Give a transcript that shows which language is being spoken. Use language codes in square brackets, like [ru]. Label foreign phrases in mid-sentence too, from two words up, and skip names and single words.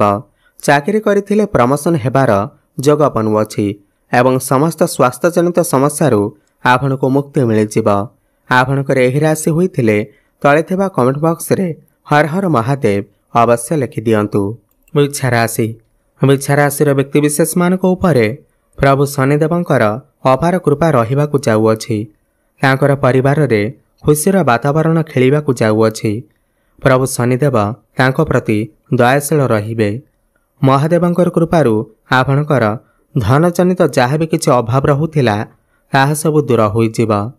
[or] ଚାକିରି କରିଥିଲେ ପ୍ରମୋସନ ହେବାର ଯୋଗ ବନୁଅଛି ଏବଂ ସମସ୍ତ ସ୍ୱାସ୍ଥ୍ୟ ଜନିତ ସମସ୍ୟାରୁ ଆପଣଙ୍କୁ ମୁକ୍ତି ମିଳିଯିବ। ଆପଣଙ୍କର ଏହି ରାଶି ହୋଇଥିଲେ ତଳେ ଥିବା [en] comment box [or] ରେ ହର ହର ମହାଦେବ ଅବଶ୍ୟ ଲେଖି ଦିଅନ୍ତୁ। ବୃକ୍ଷ ରାଶି। ବୃକ୍ଷ ରାଶିର ବ୍ୟକ୍ତିବିଶେଷ ମାନଙ୍କ ଉପରେ ପ୍ରଭୁ ଶନିଦେବଙ୍କର ଅପାର କୃପା ରହିବାକୁ ଯାଉଅଛି। ତାଙ୍କର ପରିବାର ରେ ଖୁସିର ବାତାବରଣ ଖେଳିବାକୁ ଯାଉଅଛି। ପ୍ରଭୁ ଶନିଦେବ ତାଙ୍କ ପ୍ରତି ଦୟାଶୀଳ ରହିବେ। ମହାଦେବଙ୍କର କୃପାରୁ ଆପଣଙ୍କର ଧନ ଜନିତ ଯାହା ବି କିଛି ଅଭାବ ରହୁଥିଲା ତାହା ସବୁ ଦୂର ହୋଇଯିବ।